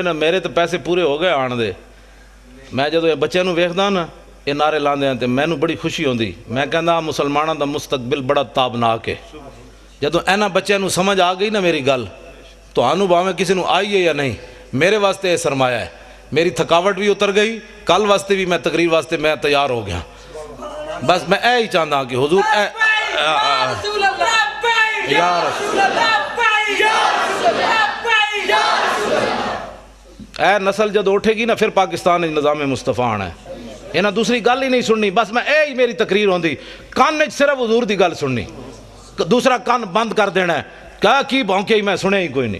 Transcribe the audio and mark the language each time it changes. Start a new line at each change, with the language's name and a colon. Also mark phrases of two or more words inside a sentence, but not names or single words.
Punjabi: نے میرے تو پیسے پورے ہو گئے آن دے، میں جدو یہ بچے نو ویکھدا نا یہ نعرے لاندے ہیں تے مینوں بڑی خوشی ہوندی، میں کہندا مسلماناں دا مستقبل بڑا تابناک ہے۔ جدو اینا بچے نو سمجھ آ گئی نا میری گل تو آنو باویں کسی نو آئی ہے یا نہیں، میرے واسطے یہ سرمایہ ہے، میری تھکاوٹ بھی اتر گئی، کل واسطے بھی میں تقریر واسطے میں تیار ہو گیا۔ بس میں اے ہی چاہتا کہ حضور یا رسول اے نسل جد اٹھے گی نا پھر پاکستان نظام مصطفیٰ آنا ہے، انہاں دوسری گل ہی نہیں سننی، بس میں اے ہی میری تقریر ہوندی، کان وچ صرف حضور دی گل سننی، دوسرا کان بند کر دینا ہے، کہا کی بھونکے ہی میں سنے ہی کوئی نہیں۔